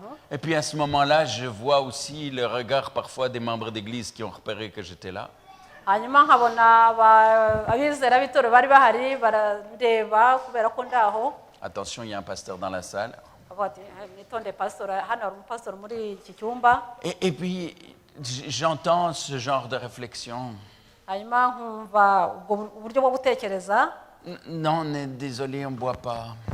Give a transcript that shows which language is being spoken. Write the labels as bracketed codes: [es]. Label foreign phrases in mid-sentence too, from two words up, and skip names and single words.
[fr] Et puis à ce moment-là, je vois aussi le regard parfois des membres d'église qui ont repéré que j'étais là. [rw] Hanyuma nkabona abizera b'itorero bari bahari barandeba kubera ko ndaho. [fr] Attention, il y a un pasteur dans la salle. Et puis j'entends ce genre de réflexion. Non, désolé, on ne boit pas.